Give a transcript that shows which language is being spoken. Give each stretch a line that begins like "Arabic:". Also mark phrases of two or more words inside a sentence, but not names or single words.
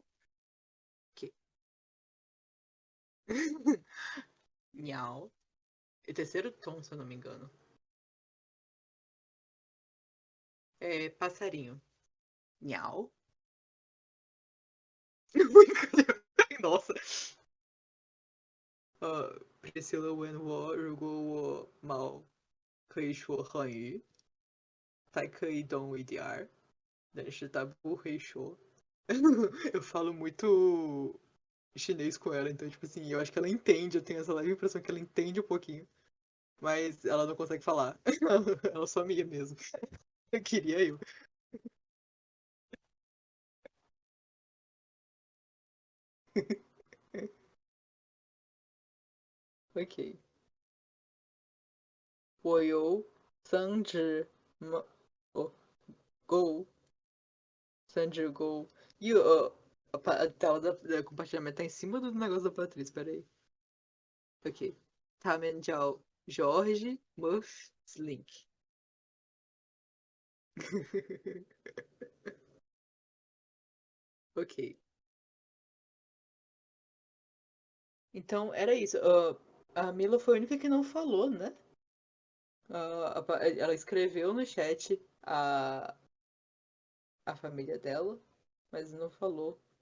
Portuguese: Ok. Nhau. E terceiro tom, se eu não me engano. É passarinho. Nhau. Nossa. Priscila
Chinese: 问我，如果我猫可以说汉语，才可以懂一点儿，但是他不会说。
Portuguese: Eu falo muito chinês com ela, então, tipo assim, eu acho que ela entende, eu tenho essa leve impressão que ela entende um pouquinho, mas ela não consegue falar. Ela só minha mesmo. Eu queria eu. Ok.
Chinese: 我有3只狗， 3只狗.
Portuguese: E a tela da compartilhamento tá em cima do negócio da Patrícia, peraí.
Chinese: Ok. 他们叫 Jorge, Muff, Slink.
Portuguese: Ok. Então, era isso. A Mila foi a única que não falou, né? Ela escreveu no chat a família dela, mas não falou.